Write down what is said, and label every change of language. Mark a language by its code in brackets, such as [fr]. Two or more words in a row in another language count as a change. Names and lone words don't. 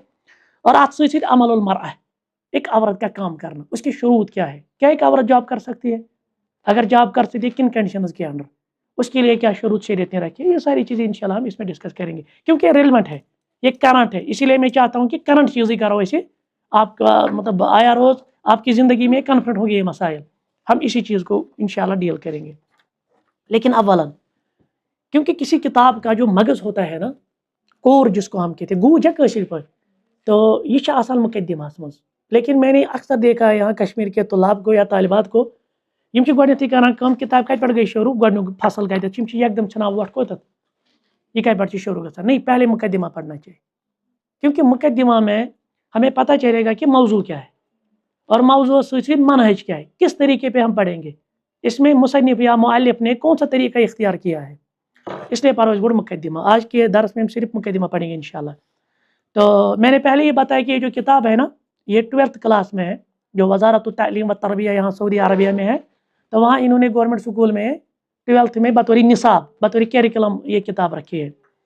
[ur] اور آج سے عمل المرأہ، ایک عورت کا کام کرنا، اس کی شروط کیا ہے، کیا ایک عورت جاب کر سکتی ہے، اگر جاب کر سکتی ہے کن کنڈیشنز کے انڈر، اس کے لیے کیا شروط شریعت نے رکھی ہے، یہ ساری چیزیں انشاءاللہ ہم اس میں ڈسکس کریں گے، کیونکہ ریلیونٹ ہے، یہ کرنٹ ہے، اسی لیے میں چاہتا ہوں کہ کرنٹ چیز ہی کرو اسے، آپ کا مطلب آیا روز آپ کی زندگی میں کنفرنٹ ہوگی یہ مسائل، ہم اسی چیز کو انشاءاللہ ڈیل کریں گے۔ لیکن اولاً کیونکہ کسی کتاب کا جو مغز ہوتا ہے نا، کور جس کو ہم کہتے ہیں، گوجہ کاشر پر، تو یہ آسان مقدمہ مز، لیکن میں نے اکثر دیکھا ہے یہاں کشمیر کے طلاب کو یا طالبات کو، [ks] یم چھ گۄڈنیتھٕے کران کٲم، کتاب کتہِ پٮ۪ٹھ گٔے شروع، گۄڈنیُک فصل کتٮ۪تھ، یم چھ یکدم ژھٕنان وۄٹھ کوٚتتھ، یہ کتہِ پٮ۪ٹھ چھ شروع گژھان، [ur] نہیں پہلے مقدمہ پڑھنا چاہیے، کیونکہ مقدمہ میں ہمیں پتہ چلے گا کہ موضوع کیا ہے، اور موضوع سے منہج کیا ہے، کس طریقے پہ ہم پڑھیں گے، اس میں مصنف یا مؤلف نے کون سا طریقہ اختیار کیا ہے، اس لیے پڑھو گوڑ مقدمہ۔ آج کے درس میں ہم صرف مقدمہ پڑھیں گے انشاءاللہ۔ تو میں نے پہلے یہ بتایا کہ یہ جو کتاب ہے نا، یہ 12th کلاس میں ہے، جو وزارت التعلیم و تربیہ یہاں سعودی عربیہ میں ہے، تو وہاں انہوں نے [en] government school [ur] میں 12th میں بطور نصاب، بطور کیریکلم یہ کتاب رکھی ہے۔